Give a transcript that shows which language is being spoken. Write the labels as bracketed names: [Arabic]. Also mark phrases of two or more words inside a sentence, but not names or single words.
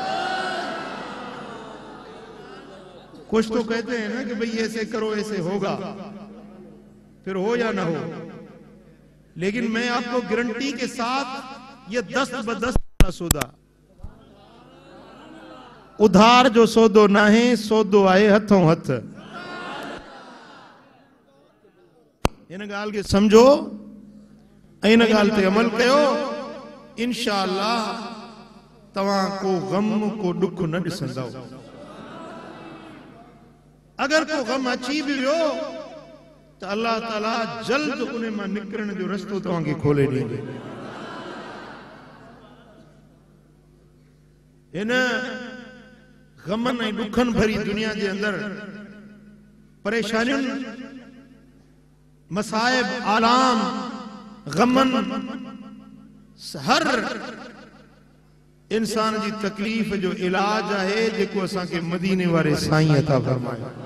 [Urdu] کچھ تو کہتے ہیں نا کہ بھائی ایسے کرو ایسے ہوگا، پھر ہو یا نہ ہو، لیکن میں آپ کو گارنٹی کے ساتھ یہ دست بدست سودا, [Sindhi] उधार जो सौदो ना है, सौदो आए हथों हथ। इन गाल के समझो, इन गाल ते अमल कयो, इंशाअल्लाह तवां को गम को दुख न ॾिसंदव। अगर को गम अची भी वियो तो अल्लाह ताला जल्द उन मां निकरण जो रस्तो तव्हांखे खोले ॾींदो। इन गमन ऐं दुखन भरी दुनिया के अंदर परेशानियुनि, मसाइब, आलाम, गमन हर इंसान जी तकलीफ जो इलाज है जेको असा के मदीने वाले साईं अता फरमाया।